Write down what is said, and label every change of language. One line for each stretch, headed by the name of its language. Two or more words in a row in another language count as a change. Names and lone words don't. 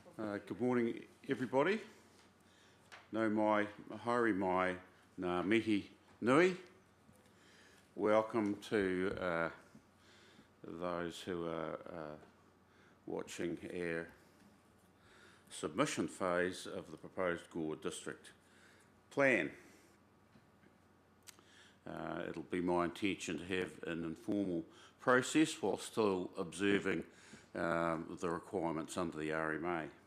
English: Good morning, everybody.
Māori: No mai, haere mai, ngā mihi nui.
English: Welcome to those who are watching our submission phase of the proposed Gore District Plan. It'll be my intention to have an informal process while still observing the requirements under the RMA.